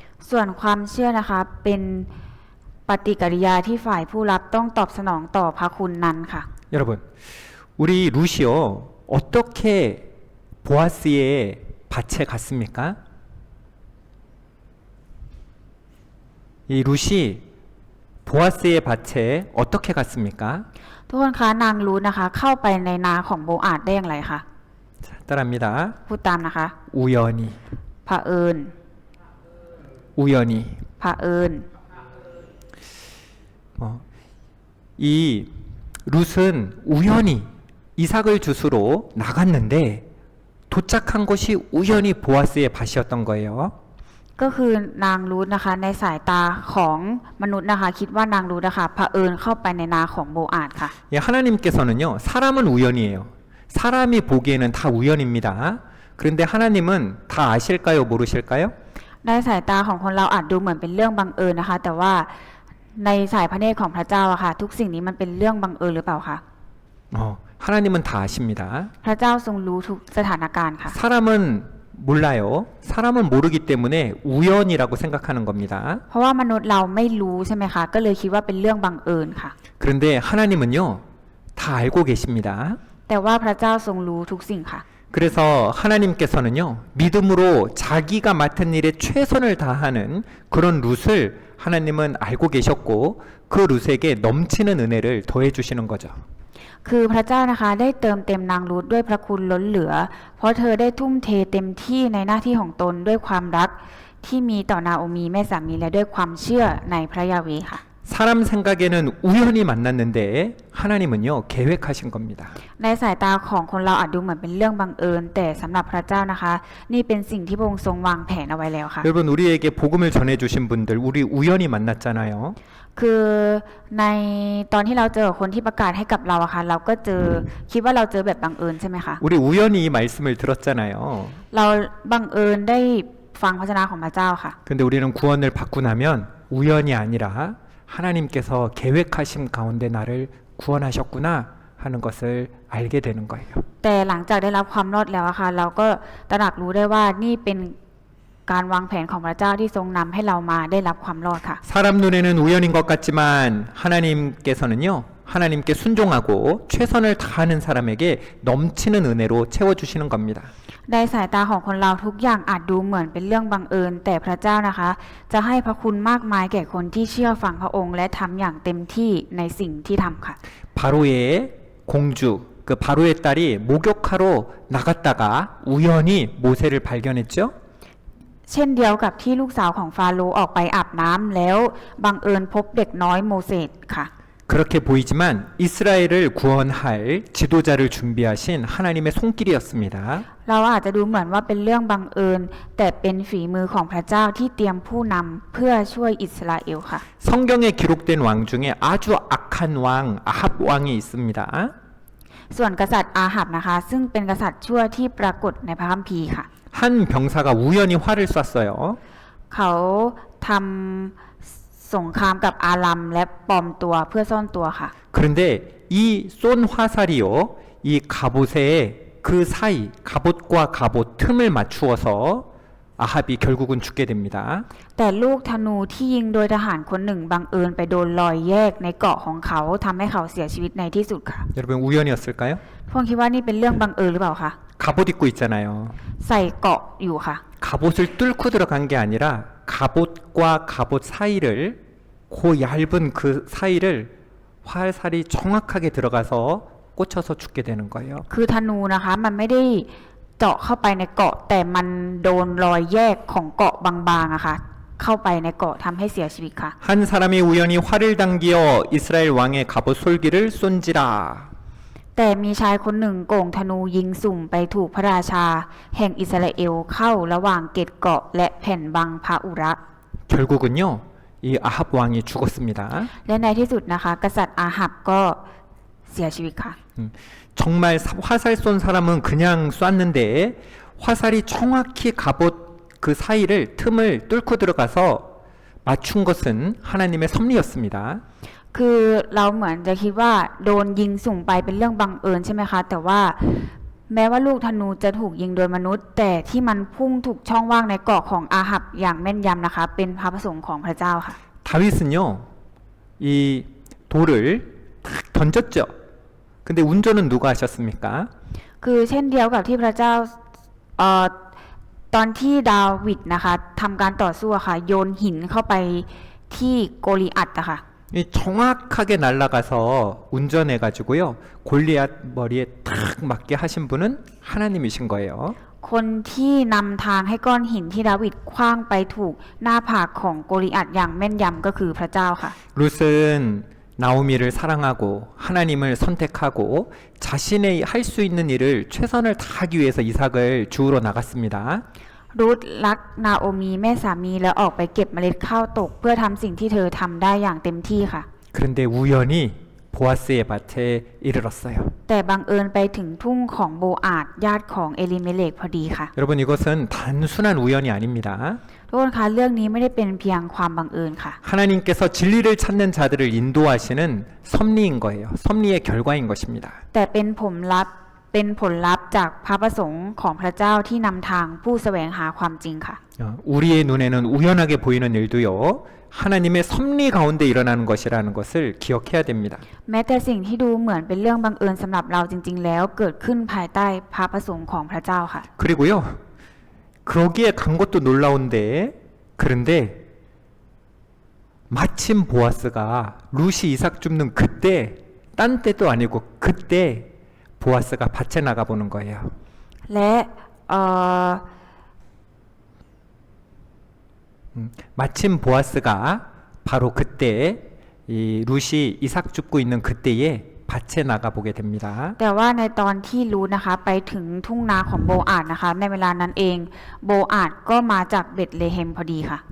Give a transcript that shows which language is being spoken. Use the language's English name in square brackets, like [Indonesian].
[Thai] ส่วนความเชื่อนะคะเป็นปฏิกิริยาที่ฝ่ายผู้รับต้องตอบสนองต่อพระคุณนั้นค่ะ [Korean] 여러분, 우리 룻이요, 어떻게 보아스의 밭에 갔습니까? 이 룻이 보아스의 밭에 어떻게 갔습니까? [Thai] ทุกคนคะนางรูธนะคะเข้าไปในนาของโบอาดได้อย่างไรคะ [Korean] 자, 따라합니다. [Thai] พูดตามนะคะ [Korean] 우연히, [Thai] เผอิญ [Korean] 우연히. [Thai] เผอิญ [Korean] 이 룻은 우연히 이삭을 주스러 나갔는데 도착한 곳이 우연히 보아스의 밭이었던 거예요. [Thai] ก็คือนางรูธนะคะในสายตาของมนุษย์นะคะคิดว่านางรูธนะคะเผอิญเข้าไปในนาของโบอาดค่ะ [Korean] 예, 하나님께서는요, 사람은 우연이에요. 사람이 보기에는 다 우연입니다. 그런데 하나님은 다 아실까요? 모르실까요? [Thai] ในสายตาของคนเราอาจดูเหมือนเป็นเรื่องบังเอิญนะคะแต่ว่าในสายพระเนตรของพระเจ้าอะค่ะทุกสิ่งนี้มันเป็นเรื่องบังเอิญหรือเปล่าคะ [Korean] 하나님은 다 아십니다. [Thai] พระเจ้าทรงรู้ทุกสถานการณ์ค่ะ [Korean] 사람은 몰라요. 사람은 모르기 때문에 우연이라고 생각하는 겁니다. [Thai] เพราะว่ามนุษย์เราไม่รู้ใช่ไหมคะก็เลยคิดว่าเป็นเรื่องบังเอิญค่ะ [Korean] 그런데 하나님은요, 다 알고 계십니다. [Thai] แต่ว่าพระเจ้าทรงรู้ทุกสิ่งค่ะ [Korean] 그래서 하나님께서는요, 믿음으로 자기가 맡은 일에 최선을 다하는 그런 룻을 하나님은 알고 계셨고 그 룻에게 넘치는 은혜를 더해 주시는 거죠. [Thai] คือพระเจ้านะคะได้เติมเต็มนางรูธด้วยพระคุณล้นเหลือ เพราะเธอได้ทุ่มเทเต็มที่ในหน้าที่ของตนด้วยความรักที่มีต่อนาโอมีแม่สามีและด้วยความเชื่อในพระยาเวห์ค่ะ [Korean] 사람 생각에는 우연히 만났는데 하나님은요 계획하신 겁니다. [Thai] ในสายตาของคนเราอาจดูเหมือนเป็นเรื่องบังเอิญแต่สำหรับพระเจ้านะคะ นี่เป็นสิ่งที่พระองค์ทรงวางแผนเอาไว้แล้วค่ะ [Korean] 여러분 우리에게 복음을 전해주신 분들 우리 우연히 만났잖아요. [Thai] คือในตอนที่เราเจอคนที่ประกาศให้กับเราอะค่ะเราก็เจอคิดว่าเราเจอแบบบังเอิญใช่ไหมคะ [Korean] 우리 우연히 이 말씀을 들었잖아요. [Thai] เราบังเอิญได้ฟังพระชนะของพระเจ้าค่ะ [Korean] 근데 우리는 구원을 받고 나면 우연이 아니라 하나님께서 계획하심 가운데 나를 구원하셨구나 하는 것을 알게 되는 거예요. [Thai] แต่หลังจากได้รับความรอดแล้วอะค่ะเราก็ตระหนักรู้ได้ว่านี่เป็นการวางแผนของพระเจ้าที่ทรงนำให้เรามาได้รับความรอดค่ะ [Korean] 사람 눈에는 우연인 것 같지만 하나님께서는요 하나님께 순종하고 최선을 다하는 사람에게 넘치는 은혜로 채워주시는 겁니다. [Thai] ในสายตาของคนเราทุกอย่างอาจดูเหมือนเป็นเรื่องบังเอิญแต่พระเจ้านะคะ จะให้พระคุณมากมายแก่คนที่เชื่อฟังพระองค์และทำอย่างเต็มที่ในสิ่งที่ทำค่ะ [Korean] 바로의 공주 그 바로의 딸이 목욕하러 나갔다가 우연히 모세를 발견했죠. [Thai] เช่นเดียวกับที่ลูกสาวของฟาโรห์ออกไปอาบน้ำแล้วบังเอิญพบเด็กน้อยโมเสสค่ะ [Korean] 그렇게 보이지만 이스라엘을 구원할 지도자를 준비하신 하나님의 손길이었습니다. [Thai] เราอาจจะดูเหมือนว่าเป็นเรื่องบังเอิญแต่เป็นฝีมือของพระเจ้าที่เตรียมผู้นำเพื่อช่วยอิสราเอลค่ะ [Korean] 성경에 기록된 왕 중에 아주 악한 왕 아합 왕이 있습니다. [Thai] ส่วนกษัตริย์อาหับนะคะซึ่งเป็นกษัตริย์ชั่วที่ปรากฏในพระคัมภีร์ค่ะ [Korean] 한 병사가 우연히 활을 쐈어요. [Thai] เขาทำสงครามกับอารัมและปลอมตัวเพื่อซ่อนตัวค่ะ [Korean] 그런데 이 쏜 화살이요, 이 갑옷에 그 사이 갑옷과 갑옷 틈을 맞추어서 아합이 결국은 죽게 됩니다. [Thai] แต่ลูกธนูที่ยิงโดยทหารคนหนึ่งบังเอิญไปโดนรอยแยกในเกราะของเขาทำให้เขาเสียชีวิตในที่สุดค่ะ [Korean] 여러분 우연이었을까요? [Thai] พวกคิดว่านี่เป็นเรื่องบังเอิญหรือเปล่าคะ [Korean] 갑옷 입고 있잖아요. [Thai] ใส่เกราะอยู่ค่ะ [Korean] 갑옷을 뚫고 들어간 게 아니라 갑옷과 갑옷 사이를 그 얇은 그 사이를 활살이 정확하게 들어가서 꽂혀서 죽게 되는 거예요. [Thai] คือธนูนะคะมันไม่ได้เจาะเข้าไปในเกราะแต่มันโดนรอยแยกของเกราะบางๆอะค่ะเข้าไปในเกราะทำให้เสียชีวิตค่ะ [Korean] 한 사람이 우연히 활을 당기어 이스라엘 왕의 갑옷 솔기를 쏜지라. [Thai] แต่มีชายคนหนึ่งโก่งธนูยิงสุ่มไปถูกพระราชา แห่งอิสราเอลเข้าระหว่างเกศเกราะและแผ่นบังพระอุระ [Korean] 결국은요 이 아합 왕이 죽었습니다. [Thai] และในที่สุดนะคะกษัตริย์อาหับก็เสียชีวิตค่ะ [Korean] 정말 화살 쏜 사람은 그냥 쐈는데 화살이 정확히 갑옷 그 사이를 틈을 뚫고 들어가서 맞춘 것은 하나님의 섭리였습니다. [Thai] คือเราเหมือนจะคิดว่าโดนยิงสุ่มไปเป็นเรื่องบังเอิญใช่ไหมคะแต่ว่าแม้ว่าลูกธนูจะถูกยิงโดยมนุษย์ แต่ที่มันพุ่งถูกช่องว่างในเกราะของอาหับอย่างแม่นยำนะคะเป็นพระประสงค์ของพระเจ้าค่ะ [Korean] 다윗은요 이 돌을 탁 던졌죠. 근데 운전은 누가 하셨습니까? [Thai] คือเช่นเดียวกับที่พระเจ้าตอนที่ดาวิดนะคะทำการต่อสู้อะค่ะโยนหินเข้าไปที่โกลิอัตอะค่ะ [Korean] 이 정확하게 날아가서 운전해가지고요 골리앗 머리에 탁 맞게 하신 분은 하나님이신 거예요. [Thai] คนที่นำทางให้ก้อนหินที่ดาวิดขว้างไปถูกหน้าผากของโกลิอัตอย่างแม่นยำก็คือพระเจ้าค่ะ [Korean] 룻은 나오미를 사랑하고 하나님을 선택하고 자신의 할 수 있는 일을 최선을 다하기 위해서 이삭을 주우러 나갔습니다. [Thai] รูธรักนาโอมีแม่สามีแล้วออกไปเก็บเมล็ดข้าวตกเพื่อทำสิ่งที่เธอทำได้อย่างเต็มที่ค่ะ [Korean] 그런데 우연히 보아스의 밭에 이르렀어요. [Thai] แต่บังเอิญไปถึงทุ่งของโบอาดญาติของเอลิเมเลกพอดีค่ะ [Korean] 여러분 이것은 단순한 우연이 아닙니다. [Thai] ทุกคนคะเรื่องนี้ไม่ได้เป็นเพียงความบังเอิญค่ะ [Korean] 하나님께서 진리를 찾는 자들을 인도하시는 섭리인 거예요. 섭리의 결과인 것입니다. [Thai] แต่เป็นผลลัพธ์จากพระประสงค์ของพระเจ้าที่นำทางผู้แสวงหาความจริงค่ะ [Korean] 우리의 눈에는 우연하게 보이는 일도요. 하나님의 섭리 가운데 일어나는 것이라는 것을 기억해야 됩니다. [Thai] แม้แต่สิ่งที่ดูเหมือนเป็นเรื่องบังเอิญสำหรับเราจริงๆแล้วเกิดขึ้นภายใต้พระประสงค์ของพระเจ้าค่ะ [Korean] 그리고요. 그러기에 간 것도 놀라운데 그런데 마침 보아스가 루시 이삭 줍는 그때 딴 때도 아니고 그때 보아스가 밭에 나가 보는 거예요. [Thai] และเอ่อ [Korean] 마침 보아스가 바로 그때 이 루시 이삭 줍고 있는 그때에 밭에 나가 보게 됩니다. [Thai] แต่ว่าในตอนที่รูทนะคะไปถึงทุ่งนาของโบอาดนะคะในเวลานั้นเองโบอาดก็มาจากเบธเลเฮมพอดีค่ะ